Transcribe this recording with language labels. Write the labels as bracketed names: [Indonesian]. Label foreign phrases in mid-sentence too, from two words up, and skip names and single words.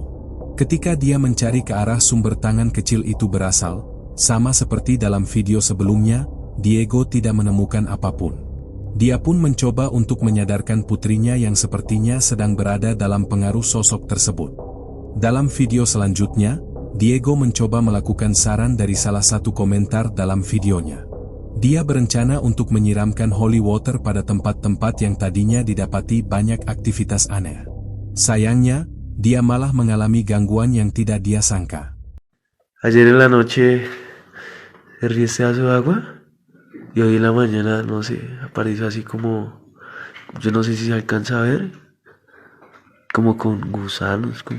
[Indonesian] Ketika dia mencari ke arah sumber tangan kecil itu berasal, sama seperti dalam video sebelumnya, Diego tidak menemukan apapun. Dia pun mencoba untuk menyadarkan putrinya yang sepertinya sedang berada dalam pengaruh sosok tersebut. Dalam video selanjutnya, Diego mencoba melakukan saran dari salah satu komentar dalam videonya. Dia berencana untuk menyiramkan [English] holy water [Indonesian] pada tempat-tempat yang tadinya didapati banyak aktivitas aneh. Sayangnya, dia malah mengalami gangguan yang tidak dia sangka. [Spanish] Ayer en la noche herví este vaso de agua y hoy en la mañana, no sé, apareció así como, yo no sé si se alcanza a ver, como con gusanos, como...